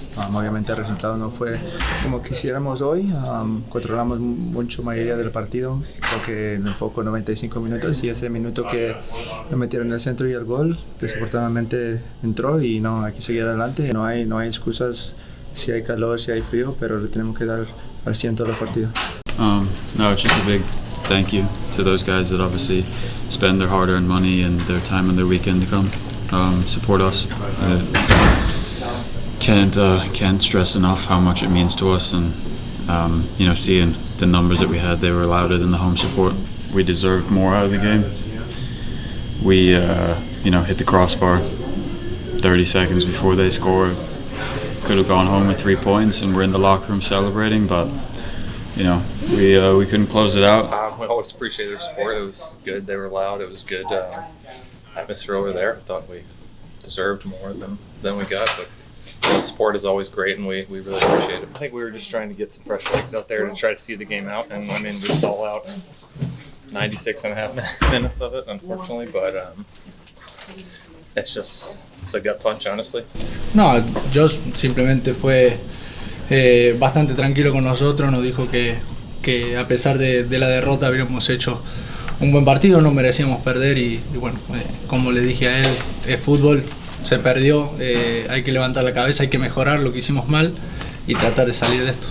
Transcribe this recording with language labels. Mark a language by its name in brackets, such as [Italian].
[Spanish] Obviamente el resultado no fue como quisiéramos hoy. Controlamos mucho mayoría del partido. Creo que en el foco 95 minutos y ese minuto que lo metieron en el centro y el gol, desafortunadamente entró y no, hay que seguir adelante. No hay excusas si hay calor, si hay frío, pero le tenemos que dar al 100 todos los partidos. [English] No, it's just a big thank you to those guys that obviously spend their hard-earned money and their time on their weekend to come support us. Can't stress enough how much it means to us, and seeing the numbers that we had, they were louder than the home support. We deserved more out of the game. We hit the crossbar 30 seconds before they scored. Could have gone home with 3 points, and we're in the locker room celebrating, but we couldn't close it out. We always appreciate their support. It was good. They were loud. It was good atmosphere over there. I thought we deserved more than we got, but the support is always great, and we really appreciate it. I think we were just trying to get some fresh legs out there to try to see the game out, and I mean, we saw out 96 and a half minutes of it, unfortunately, but it's a gut punch, honestly. [Spanish] No, Josh simplemente fue bastante tranquilo con nosotros, nos dijo que a pesar de la derrota habíamos hecho un buen partido, no merecíamos perder y bueno, como le dije a él, es fútbol, se perdió, hay que levantar la cabeza, hay que mejorar lo que hicimos mal y tratar de salir de esto.